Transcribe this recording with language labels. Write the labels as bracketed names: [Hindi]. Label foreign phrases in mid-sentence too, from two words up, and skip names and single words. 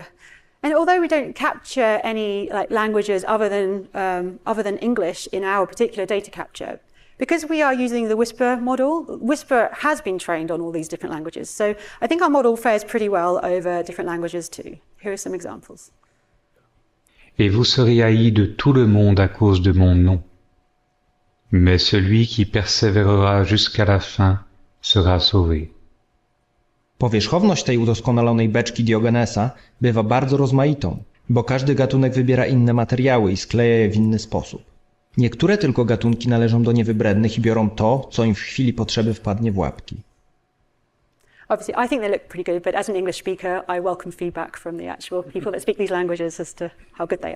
[English] And although we don't capture any languages other than English in our particular data capture, because we are using the Whisper model, Whisper has been trained on all these different languages. So I think our model fares pretty well over different languages too. Here are some examples. [French] Et vous serez haïs de tout le monde à cause de mon nom. Mais celui qui persévérera jusqu'à la fin sera sauvé. [Polish] Powierzchowność tej udoskonalonej beczki Diogenesa bywa bardzo rozmaitą, bo każdy gatunek wybiera inne materiały i skleja je w inny sposób. Niektóre tylko gatunki należą do niewybrednych i biorą to, co im w chwili potrzeby wpadnie w łapki. [English] Obviously, I think they look pretty good, but as an English speaker, I welcome feedback from the actual people that speak these languages as to how good they are.